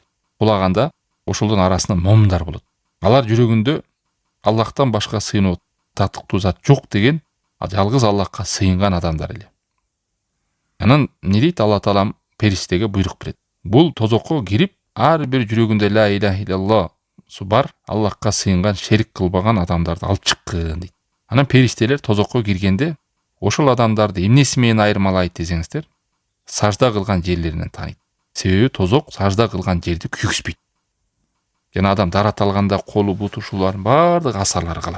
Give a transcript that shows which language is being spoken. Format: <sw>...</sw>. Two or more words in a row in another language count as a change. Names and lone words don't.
<ky>Кулаганда ошолдун арасынан момундар болот. Алар жүрөгүндө Аллахтан башка сыйынуу татыктуу зат жок деген жалгыз Аллахка сыйынган адамдар эле. Анан не дейт Алла Таалам периштеге буйрук берет. Бул тозокко кирип, ар бир жүрөгүндө</ky> <ar>لا إله إلا الله</ar> <ky>бар Аллахка сыйынган шерик кылбаган адамдарды алып чыккын дейт. Анан периштелер тозокко киргенде ошол адамдарды эмнеси менен айырмалайт десеңиздер, сажда кылган жерлеринен тааныйт. Себеби тозок сажда кылган жерди күйгүзбөйт. Жана адам дарат алганда колу, буту, ушулардын баардык асарлары калат.</ky>